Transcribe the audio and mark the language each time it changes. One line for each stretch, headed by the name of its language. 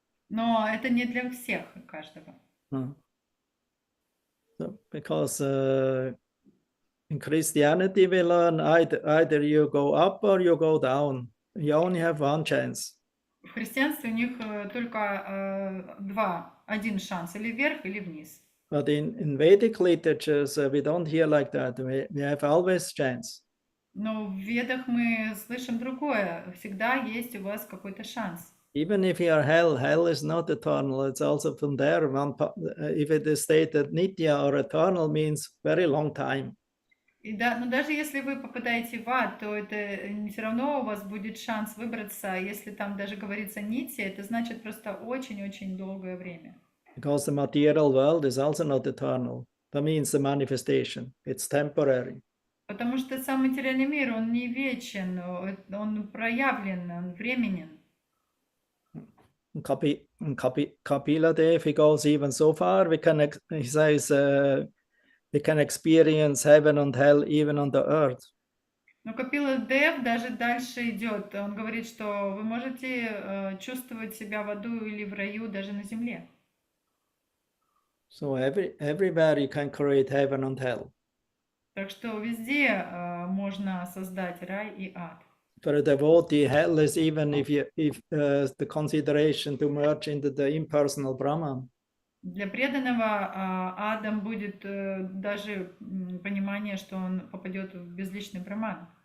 Russian: Но это не для всех, каждого.
English: So, because in Christianity we learn either you go up or you go down. You only have one chance.
Russian: В христианстве у них только один шанс, или вверх, или вниз.
English: But in Vedic literatures we don't hear like that. We have always chance.
Russian: Но в Ведах мы слышим другое. Всегда есть у вас какой-то шанс.
English: Even if you are hell is not eternal. It's also from there. If it is stated nitya or eternal means very long time.
Russian: Но даже если вы попадаете в ад, то это все равно у вас будет шанс выбраться. Если там даже говорится нитья, это значит просто очень-очень долгое время.
English: Because the material world is also not eternal. That means the manifestation. It's temporary.
Russian: Потому что сам материальный мир, он не вечен, он проявлен, он временен.
English: Kapila Dev, he goes even so far. He says we can experience heaven and hell even on the earth.
Russian: Но Капила Дев даже дальше идет. Он говорит, что вы можете чувствовать себя в аду или в раю даже на земле.
English: So everywhere you can create heaven and hell.
Russian: Так что везде можно создать рай и ад.
English: For a devotee, hell is even if the consideration to merge into the impersonal Brahman.
Russian: Для преданного адом будет даже понимание, что он попадет в безличный Брахман.